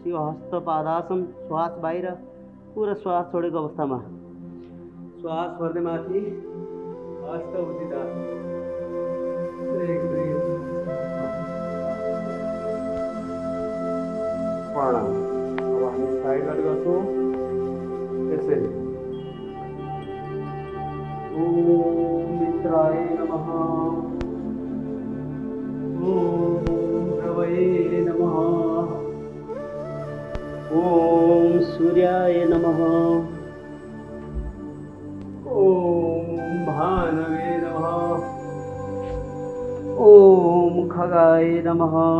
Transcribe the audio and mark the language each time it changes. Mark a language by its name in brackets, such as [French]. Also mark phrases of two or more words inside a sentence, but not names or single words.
[Nepali] यो हस्त पादासन, श्वास बाहिर, पुरा श्वास छोडेको अवस्थामा श्वास भर्दै माथि हस्त उचित आसन। 1 2 प्रणाम। अब हामी साइडबाट गर्छौँ यसरी। [Sanskrit] ओम मित्राय नमः, ओम रवये नमः, ओम सूर्याय नमः, ओम भानवे नमः, ओम खगाय नमः,